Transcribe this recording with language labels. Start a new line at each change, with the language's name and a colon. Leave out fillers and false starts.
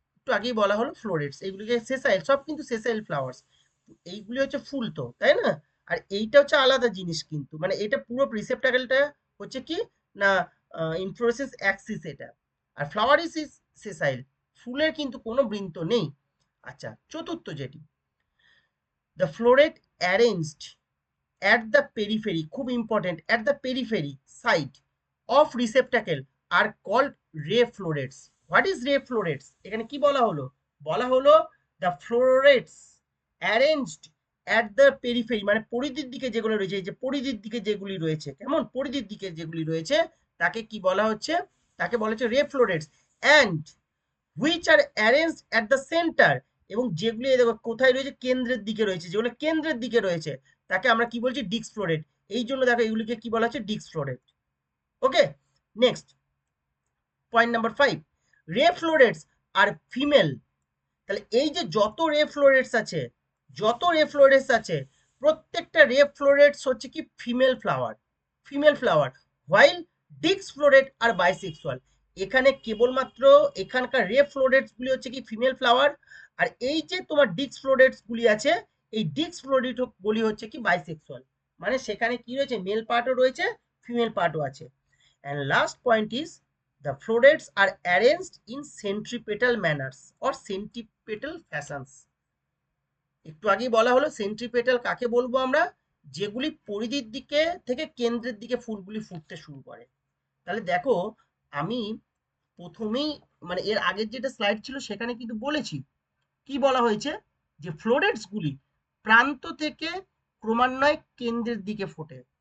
Bangla: একটু আগেই বলা হলো ফ্লোরেটস, এইগুলিকে সেসাইল, সব কিন্তু সেসাইল ফ্লাওয়ার্স, এইগুলি হচ্ছে ফুল তো, তাই না? আর এইটা হচ্ছে আলাদা জিনিস কিন্তু, মানে এটা পুরো রিসেপ্টাকেলটা হচ্ছে কি না ইনফ্লোরেসেন্স অ্যাক্সিস এটা, আর
English: flower is sessile,
Bangla: ফুলের কিন্তু কোনো বৃন্ত নেই। আচ্ছা, চতুর্থ যেটি,
English: The floret arranged at the periphery, খুব important, at the periphery side of receptacle are called ray florets. What is ray florets?
Bangla: এখানে কি বলা হলো, বলা হলো
English: the florets arranged at the periphery,
Bangla: মানে পরিধির দিকে যেগুলো রয়েছে, এই যে পরিধির দিকে যেগুলি রয়েছে, কেমন পরিধির দিকে যেগুলি রয়েছে তাকে কি বলা হচ্ছে, তাকে বলা হচ্ছে ray florets,
English: and which are arranged at the center,
Bangla: এবং যেগুলি দেখো কোথায় রয়েছে, কেন্দ্রের দিকে রয়েছে, যেগুলো কেন্দ্রের দিকে রয়েছে তাকে আমরা কি বলছি, ডিস্ক ফ্লোরেট। এই জন্য দেখো এগুলিকে কি বলা হচ্ছে, ডিস্ক ফ্লোরেট। ওকে,
English: Next point number 5, ray florets আর female.
Bangla: তাহলে এই যে যত রে ফ্লোরেটস আছে, যত রে ফ্লোরেটস আছে, প্রত্যেকটা রে ফ্লোরেটস হচ্ছে কি female flower, female flower,
English: While disc floret আর bisexual.
Bangla: এখানে কেবলমাত্র এখানকার রে ফ্লোরেটস গুলি হচ্ছে কি ফিমেল ফ্লাওয়ার, আর এই যে তোমার ডিস্ক ফ্লোরেটস গুলি আছে, এই ডিস্ক ফ্লোরেট গুলি হচ্ছে কি বাইসেক্সুয়াল, মানে সেখানে কি রয়েছে, মেল পার্টও রয়েছে, ফিমেল পার্টও আছে।
English: And last point is the florets are arranged in centripetal manners or centripetal fashions.
Bangla: একটু আগেই বলা হলো সেন্ট্রিপেটাল কাকে বলবো আমরা, যেগুলি পরিধির দিকে থেকে কেন্দ্রের দিকে ফুলগুলি ফুটতে শুরু করে। তাহলে দেখো আমি প্রথমেই, মানে এর আগের যেটা স্লাইড ছিল সেখানে কিন্তু বলেছি, কি বলা হয়েছে, যে ফ্লোরেটস গুলি প্রান্ত থেকে ক্রমান্বয়ে কেন্দ্রের দিকে ফোটে।